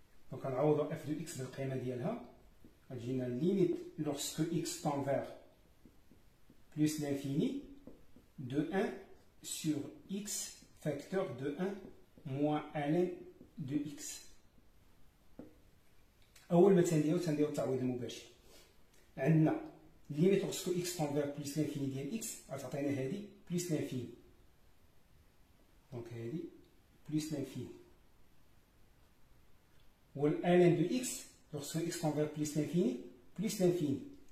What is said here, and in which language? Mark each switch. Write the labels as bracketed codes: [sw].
[fr] Donc on a f de x [ar] بالقيمة ديالها. [fr] La limite lorsque x tend vers plus l'infini de 1 sur x facteur de 1 moins ln de x. [ar] أول ما تنديرو التعويض المباشر. [fr] عندنا limite lorsque x tend vers plus l'infini ديال x [ar] غتعطينا هذه [fr] plus l'infini. Donc هذه plus l'infini. Ou ln de x lorsque x tend vers plus l'infini.